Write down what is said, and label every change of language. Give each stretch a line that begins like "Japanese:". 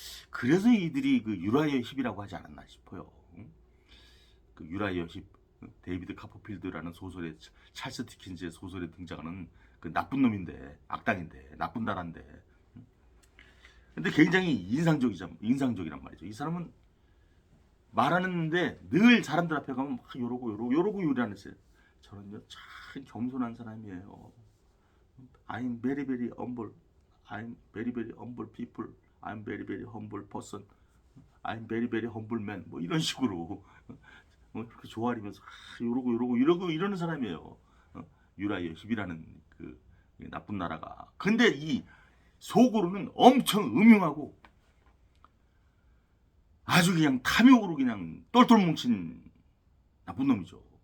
Korean: 그래서 이들이 그 유라이어 힙이라고 하지 않았나 싶어요. 그 유라이어 힙, 데이비드 카퍼필드라는 소설에 찰스 디킨즈의 소설에 등장하는 그 나쁜 놈인데 악당인데 나쁜 나라인데 근데 굉장히 인상적이란 말이죠. 이 사람은 말하는데 늘 사람들 앞에 가면 막 요러고 요리하는데 저는요 참 겸손한 사람이에요.
English: I'm very very humble. I'm very very humble people. I'm very very humble person. I'm very very humble man.
Korean: 뭐 이런 식으로 그렇게 조아리면서 요러고 이러는 사람이에요. 유라이어 힙이라는 그 나쁜 나라가. 근데 이 속으로는 엄청 음흉하고 아주 그냥 탐욕으로 그냥 똘똘 뭉친 나쁜 놈이죠.